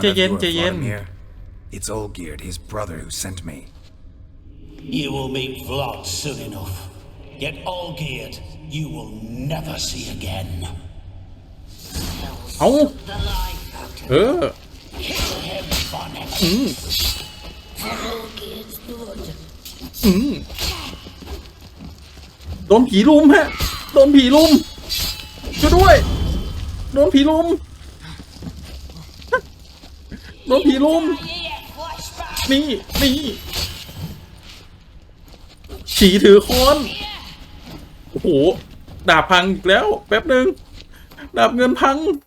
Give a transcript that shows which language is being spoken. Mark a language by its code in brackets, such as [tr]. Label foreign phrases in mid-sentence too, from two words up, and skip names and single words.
[en] Vladimir. It's Olgierd, his brother, who sent me. You will meet Vlad soon enough. Yet Olgierd, you will never see again. [th] เอา [en] The life out of Kill him, von Everec. Olgierd's blood. [th] โดนผีลุมฮะโดนผีลุมช่วยด้วยโดนผีลุมนี่ผีถือค้อนโอ้โหดาบพังอีกแล้วแป๊บหนึ่งดาบเงินพัง